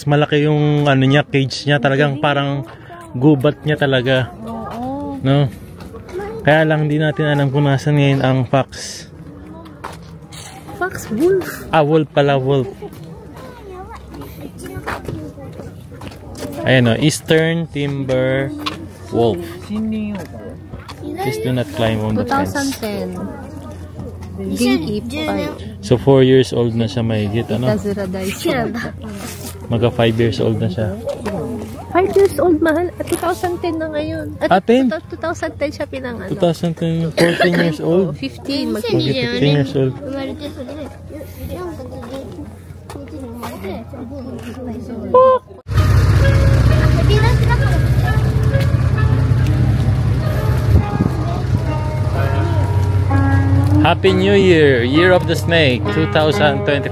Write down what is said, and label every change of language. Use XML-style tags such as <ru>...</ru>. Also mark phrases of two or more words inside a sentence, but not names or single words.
<tl>Malaki yung ano niya, cage niya. Talagang parang gubat niya talaga. Oo. No? Kaya lang hindi natin alam kung nasan ngayon ang fox. Fox, wolf. Ah, wolf pala, wolf. Ayan o,</tl> <en>Eastern Timber Wolf. Please do not climb on the fence.</en> <tl>2010.</tl> <ja>元気いっぱい.</ja> <tl>So</tl> <en>4 years old</en> <tl>na siya mahigit, ano?</tl> <ja>いたずら大好き.</ja> <tl>Maga</tl> <en>5 years old</en> <tl>na siya.</tl> <en>5 years old,</en> <tl>mahal. At 2010 na ngayon. At 10? 2010 siya pinangano. 2010,</tl> <en>14 years old.</en> <tl>15. Mag</tl> <en>15 years old.</en> <ja>生まれてそれで4月11日に生まれて</ja> <en>Happy New Year! Year of the Snake 2025.</en>